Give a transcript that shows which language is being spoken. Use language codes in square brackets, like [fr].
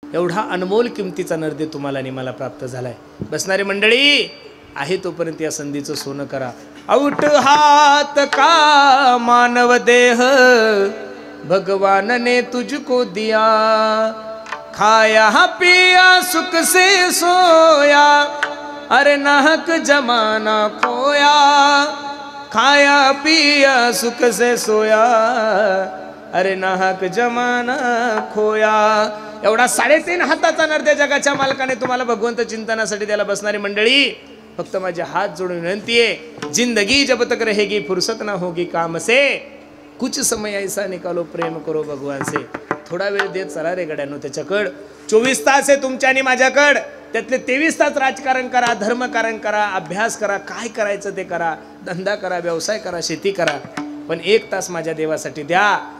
[mr] एवढा अनमोल किमतीचा नरदे तुम्हाला आणि मला प्राप्त झालाय. बसणारी मंडळी आहे तोपर्यंत या संधीचं सोनं करा. [hi] औट हात का मानव देह भगवान ने तुझको दिया, खाया पिया सुख से सोया, अरे नाहक जमाना खोया, खाया पिया सुख से सोया, अरे नाहक जमाना खोया. [mr] एवढा 3.5 हाताचा नरदे जगाच्या मालकाने तुम्हाला भगवंत चिंतनासाठी द्यायला. बसणारी मंडळी फक्त माझे हात जोडून विनंती आहे, [hi] जिंदगी जब तक रहेगी फुर्सत ना होगी काम से, कुछ समय ऐसा निकालो प्रेम करो भगवान से. [mr] थोडा वेळ देत चला रे गड्यानो त्याच्याकडं. 24 तास आहे तुमच्या आणि माझ्याकडं, त्यातले 23 तास राजकारण करा, धर्मकारण करा, अभ्यास करा, काय करायचं ते करा, धंदा करा, व्यवसाय करा, शेती करा, पण 1 तास माझ्या देवासाठी द्या.